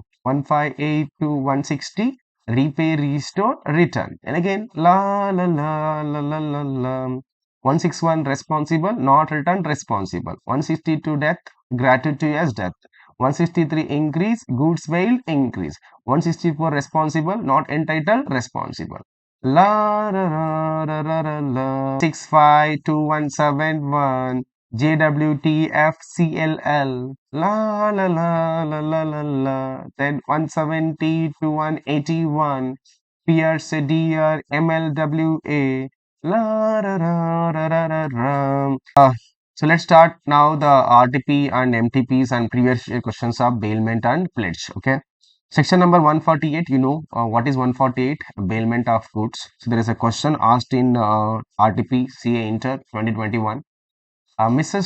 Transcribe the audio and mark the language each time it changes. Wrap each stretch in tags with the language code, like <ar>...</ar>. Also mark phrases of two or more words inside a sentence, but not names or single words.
<en>158 to 160, repay, restore, return. And again, la la la la la la la. 161 responsible, not return responsible. 162 death, gratuity as death. 163 increase, goods bail increase. 164 responsible, not entitled responsible. La la la la la la la. 652171. JWTFCLL, la la la la la la la, then 170 to 181, Pierce Deer MLWA, la ra ra ra ra ra ra. So let's start now the RTP and MTPs and previous year questions of bailment and pledge. Okay. Section number 148, you know what is 148? Bailment of goods. So there is a question asked in RTP CA Inter 2021. Mrs.</en>